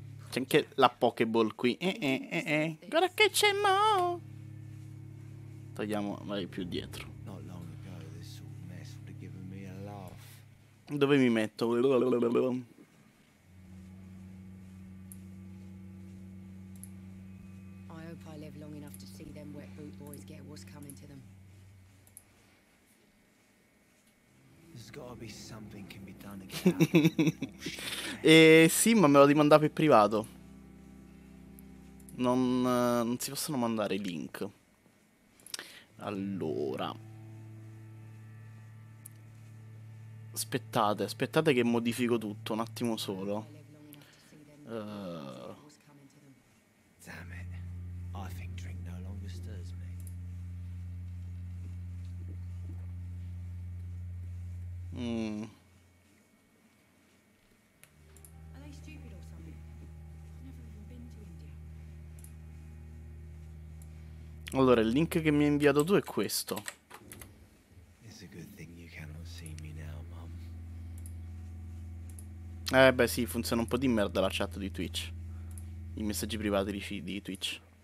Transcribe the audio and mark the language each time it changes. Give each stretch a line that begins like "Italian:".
Italian: C'è anche la Pokéball qui. Guarda che c'è mo. Togliamo magari più dietro.
English: Not long ago, this sort of mess would have given me a laugh.
Italian: Dove mi metto?
English: I hope I live long enough to see them wet boot boys get what's coming to them. There's gotta be something can be done to get out of this bullshit.
Italian: Sì, ma me lo devi mandare per privato. Non si possono mandare i link. Allora. Aspettate che modifico tutto, un attimo solo.
English: I live long enough to see them wet boot boys get what's coming to them. Damn it. I think drink no longer stirs me. Are they stupid or something? I've never even been to India.
Italian: Allora, il link che mi hai inviato tu è questo.
English: It's a good thing you cannot see me now, Mum.
Italian: Beh sì, funziona un po' di merda la chat di Twitch. I messaggi privati di Twitch.